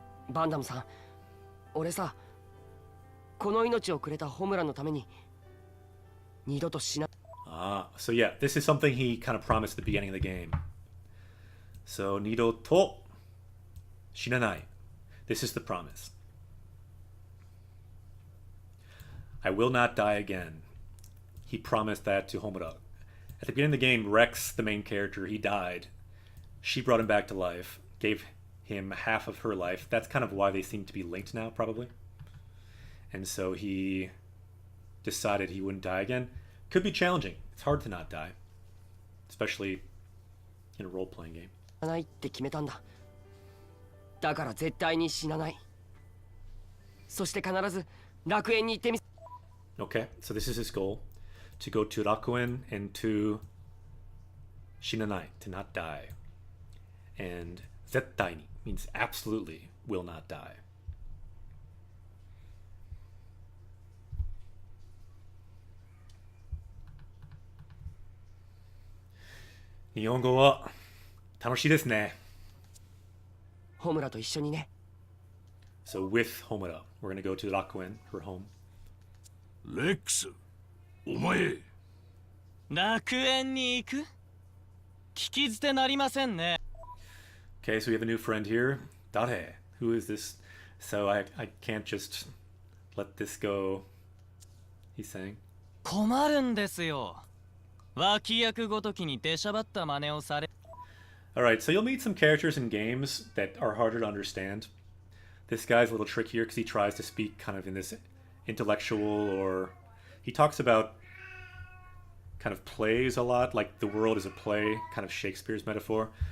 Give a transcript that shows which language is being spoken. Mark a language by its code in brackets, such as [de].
[ja] バンダムさん、俺さ、この命をくれたホムラのために二度と死な。 [en] Ah, so yeah, this is something he kind of promised at the beginning of the game. So, nido to shinanai. This is the promise. I will not die again. He promised that to Homura. At the beginning of the game, Rex, the main character, he died. She brought him back to life, gave him half of her life. That's kind of why they seem to be linked now, probably. And so he decided he wouldn't die again. Could be challenging. It's hard to not die, especially in a role-playing game. [ja] 死なないって決めたんだ。だから絶対に死なない。そして必ず楽園に行ってみ。 [en] Okay, so this is his goal. To go to Rakuen and to Shinanai, to not die. And zettai ni means absolutely will not die. [ja] Nihongo wa tanoshii desu ne. ホムラと一緒にね。 [en] So with Homura, we're gonna go to Rakuen, her home. [ja] レックス、お前。楽園に行く聞き捨てなりませんね。 [en] Okay, so we have a new friend here. Dare. Who is this? So I can't just let this go. He's saying. [ja] 困るんですよ。脇役ごときに出しゃばった真似をされ。 [en] Alright, so you'll meet some characters in games that are harder to understand. This guy's a little trickier because he tries to speak kind of in this intellectual, or he talks about kind of plays a lot, like the world is a play, kind of Shakespeare's metaphor.